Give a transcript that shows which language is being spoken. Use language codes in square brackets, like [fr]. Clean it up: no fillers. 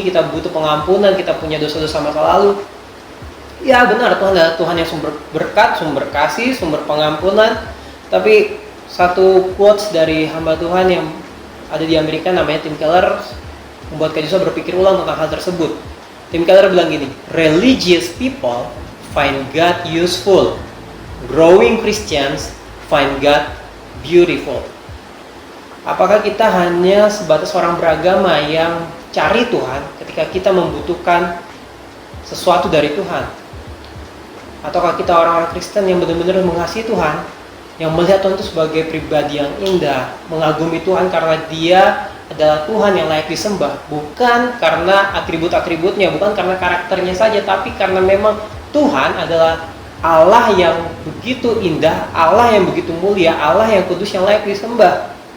[id] Kita butuh pengampunan, kita punya dosa-dosa masa lalu. Ya benar, Tuhan adalah Tuhan yang sumber berkat, sumber kasih, sumber pengampunan. Tapi satu quotes dari hamba Tuhan yang ada di Amerika namanya Tim Keller membuat Kak Joshua berpikir ulang tentang hal tersebut. [en] Tim Keller [id] bilang gini, [en] religious people find God useful, growing Christians find God beautiful. [id] Apakah kita hanya sebatas orang beragama yang cari Tuhan ketika kita membutuhkan sesuatu dari Tuhan? Ataukah kita orang-orang Kristen yang benar-benar mengasihi Tuhan, yang melihat Tuhan itu sebagai pribadi yang indah, mengagumi Tuhan karena dia adalah Tuhan yang layak disembah, bukan karena atribut-atributnya, bukan karena karakternya saja, tapi karena memang Tuhan adalah Allah yang begitu indah, Allah yang begitu mulia, Allah yang kudus yang layak disembah.